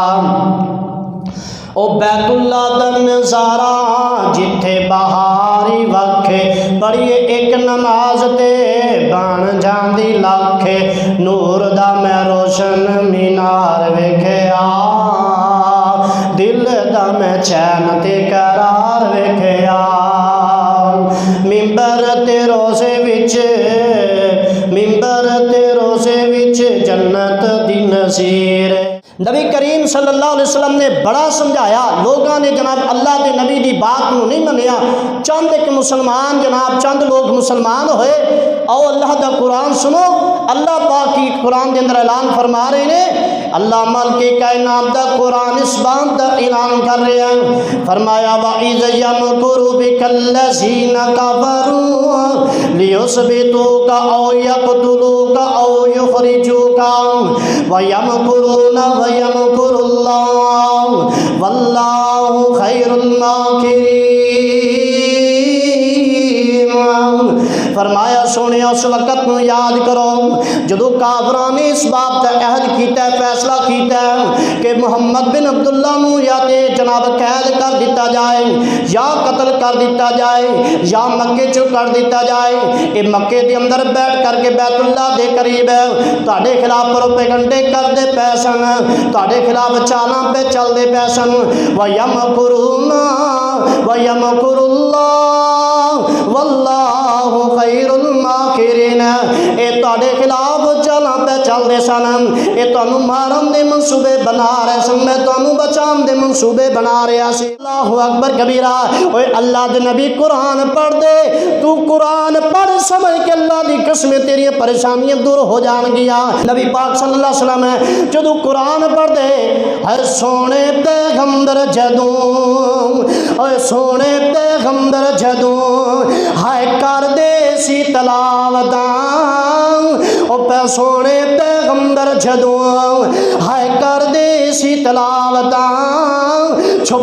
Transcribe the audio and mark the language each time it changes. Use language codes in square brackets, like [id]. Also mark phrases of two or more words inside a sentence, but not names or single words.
[pa] او بیت اللہ دا نظارہ جتھے بہاری وکھے پڑھیے اک نماز تے بن جاندی لاکھے نور دا میں روشن مینار ویکھیا دل دا میں چین تے قرار ویکھیا منبر تے روضے وچ جنت دی نظیر نبی کریم [ar] صلى الله عليه وسلم [ur] نے بڑا سمجھایا لوگوں نے جناب اللہ کے نبی کی بات کو نہیں [pa] منیا چند اک مسلمان جناب چند لوگ مسلمان ہوئے آؤ اللہ [ur] کا قرآن سنو اللہ پاک کی قرآن کے اندر اعلان فرما رہے ہیں اللہ مل کے کائنات کا قرآن اس بات کا اعلان کر رہے ہیں فرمایا [ar] وإذ يمكر بك الذين كفروا ليثبتوك أو يقتلوك أو يخرجوك ويمكرون ويمكر الله والله خير الماكرين. [ur] فرمایا سوہنے اس وقت کو یاد کرو [pa] جدوں کافراں [ur] نے اس بات کا عہد کیا فیصلہ کیا کہ محمد بن عبداللہ نوں یا [pa] تے جناب قید کر دتا جائے یا قتل کر دتا جائے یا مکے چوں کر دتا جائے [ur] یہ مکے کے اندر بیٹھ کرکے بیت اللہ کے قریب [pa] تہاڈے خلاف پروپیگنڈے کرتے پئے سن تہاڈے خلاف چالاں پے چلتے پئے سن [ar] ويمكرون ويمكر الله والله خير الماكرين [pa] اے تہاڈے خلاف چالاں پے چلتے سن یہ تہانوں مارن دے منصوبے بنا رہے سن میں تہانوں بچان دے منصوبے بنا رہا سی. [ar] الله أكبر كبيرا [pa] اوئے اللہ دے نبی قرآن پڑھ دے تو قرآن پڑھ سمجھ کے اللہ دی قسم تیری پریشانیاں دور ہو جائینگیاں. نبی پاک [ar] صلى الله عليه وسلم [pa] جدوں قرآن پڑھ دے ہر سوہنے پیغمبر جدوں اوئے سوہنے پیغمبر جدوں ہائے کر دے سی تلاوتاں سوہنے پیغمبر جدوں ہائے کر دے سی تلاوتاں چھپ